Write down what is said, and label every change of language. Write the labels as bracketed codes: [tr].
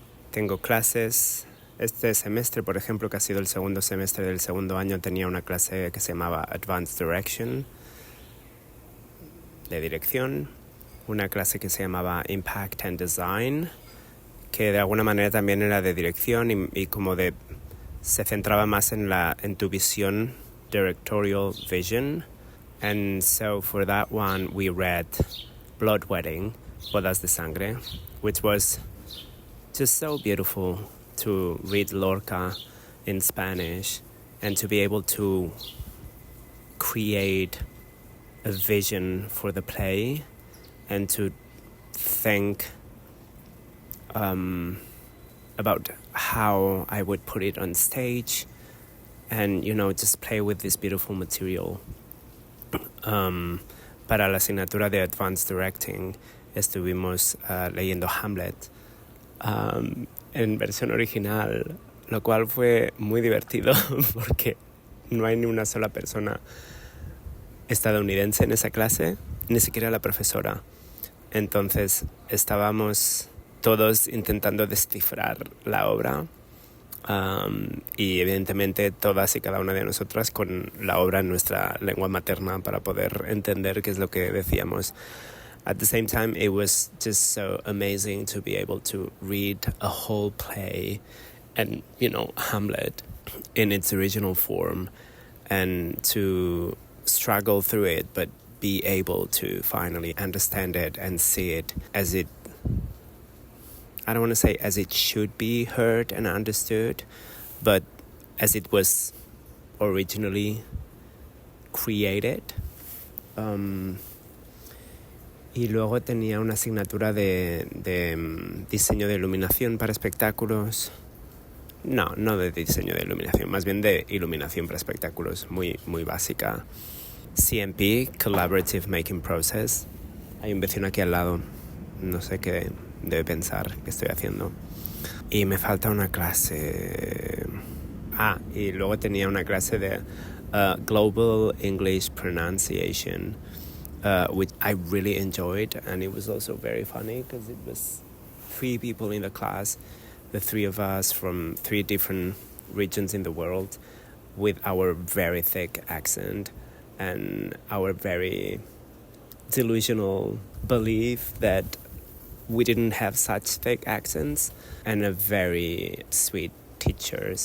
[es] Tengo clases. Este semestre, por ejemplo, que ha sido el segundo semestre del segundo año, tenía una clase que se llamaba Advanced Direction, de dirección. Una clase que se llamaba Impact and Design, que de alguna manera también era de dirección y como se centraba más en tu visión, [en] directorial vision. And so for that one we read Blood Wedding, Bodas de Sangre, which was just so beautiful to read Lorca in Spanish and to be able to create a vision for the play and to think about how I would put it on stage and, just play with this beautiful material. [es] Para la asignatura de Advanced Directing estuvimos leyendo Hamlet en versión original, lo cual fue muy divertido porque no hay ni una sola persona estadounidense en esa clase, ni siquiera la profesora. Entonces estábamos todos intentando descifrar la obra y evidentemente todas y cada una de nosotras con la obra en nuestra lengua materna para poder entender qué es lo que decíamos. [en] At the same time, it was just so amazing to be able to read a whole play and, Hamlet in its original form and to struggle through it, but be able to finally understand it and see it as it, I don't want to say as it should be heard and understood, but as it was originally created. [es] Y luego tenía una asignatura de diseño de iluminación para espectáculos. No de diseño de iluminación, más bien de iluminación para espectáculos, muy, muy básica. [en] CMP, Collaborative Making Process. [es] Hay un vecino aquí al lado, no sé qué debe pensar que estoy haciendo. Y me falta una clase... y luego tenía una clase de [en] Global English Pronunciation, which I really enjoyed, and it was also very funny because it was 3 people in the class, the 3 of us from 3 different regions in the world, with our very thick accent and our very delusional belief that we didn't have such thick accents, and a very sweet teacher.